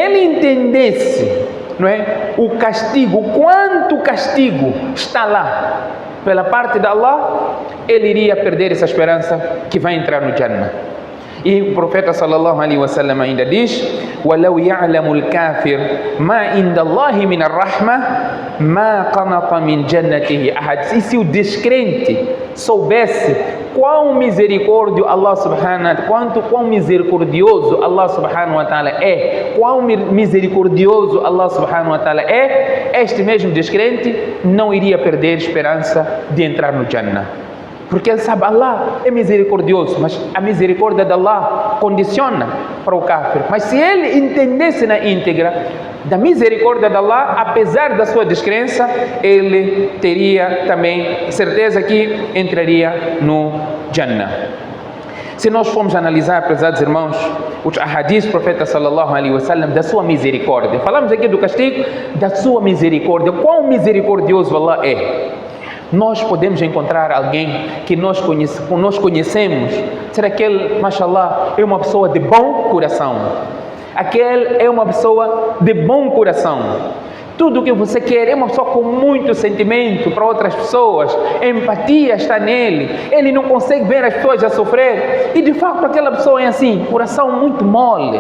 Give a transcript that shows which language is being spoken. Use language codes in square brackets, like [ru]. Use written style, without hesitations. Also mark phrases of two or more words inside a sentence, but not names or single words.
[pt] Se ele entendesse não é? O castigo, quanto castigo está lá pela parte de Allah, ele iria perder essa esperança que vai entrar no Jannah. E o profeta [ar] صلى الله عليه وسلم [pt] ainda diz: [ar] "ولو يعلم الكافر ما عند الله من الرحمة ما قنط من جنته أحد." [pt] E se o descrente soubesse quão misericórdio Allah [ar] سبحانه وتعالى, [pt] quão misericordioso Allah [ar] سبحانه وتعالى [pt] é, quão misericordioso Allah [ar] سبحانه وتعالى [pt] é, este mesmo descrente não iria perder esperança de entrar no Jannah. Porque ele sabe, Allah é misericordioso, mas a misericórdia de Allah condiciona para o kafir. Mas se ele entendesse na íntegra da misericórdia de Allah, apesar da sua descrença, ele teria também certeza que entraria no Jannah. Se nós formos analisar, prezados irmãos, os ahadis do profeta [ar] صلى الله عليه وسلم, [pt] da sua misericórdia, falamos aqui do castigo, da sua misericórdia, quão misericordioso Allah é. Nós podemos encontrar alguém que nós conhecemos, será que ele, mashallah, é uma pessoa de bom coração, aquele é uma pessoa de bom coração, tudo o que você quer, é uma pessoa com muito sentimento para outras pessoas, empatia está nele, ele não consegue ver as pessoas a sofrer, e de fato aquela pessoa é assim, coração muito mole.